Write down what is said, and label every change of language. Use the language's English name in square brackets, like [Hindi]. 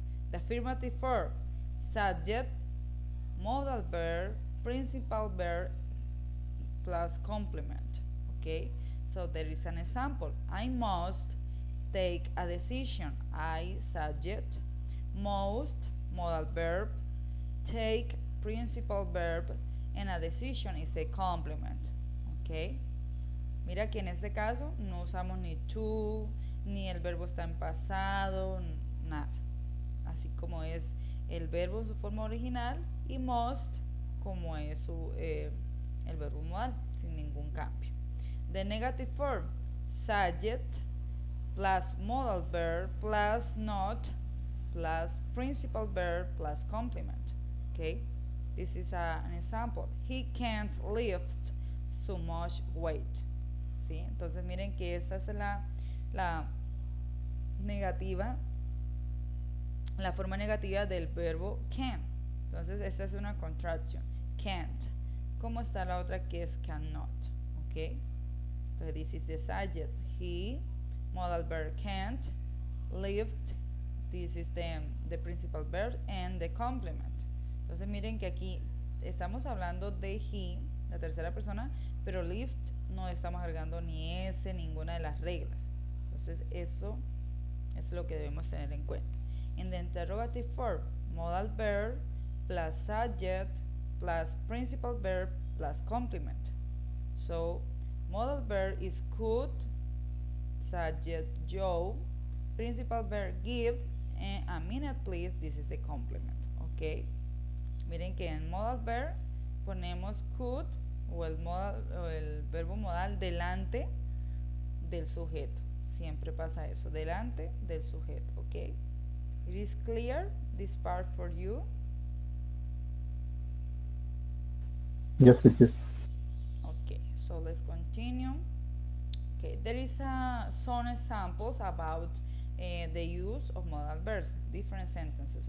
[English] The affirmative verb, subject, modal verb, principal verb, plus complement. Okay, so there is an example. I must take a decision. I, subject, must, modal verb, take, principal verb, and a decision is a complement. [Spanish] Okay, mira que en este caso no usamos ni to, ni el verbo está en pasado, nada. Así como es el verbo en su forma original y must como es el verbo modal, sin ningún cambio. [English] The negative form, subject plus modal verb plus not plus principal verb plus complement. Okay, this is an example. He can't lift so much weight. [Spanish] ¿Sí? Entonces miren que esta es la negativa, la forma negativa del verbo can. Entonces esta es una contraction, can't. ¿Cómo está la otra que es cannot? ¿Ok? [English] Entonces this is the subject, he, modal verb can't, lift, this is the principal verb, and the complement. [Spanish] Entonces miren que aquí estamos hablando de he, la tercera persona, pero lift no estamos agregando ni ese, ninguna de las reglas. Entonces eso es lo que debemos tener en cuenta. [English] In the interrogative form, modal verb plus subject plus principal verb plus complement. So modal verb is could, subject Joe, principal verb give, and a minute please, this is a complement. [Spanish] Ok, miren que en modal verb ponemos could o el verbo modal delante del sujeto. Siempre pasa eso, delante del sujeto. [English] Ok, it is clear this part for you? Yes, it is. Okay, so let's continue. Okay, there is some examples about the use of modal verbs, different sentences.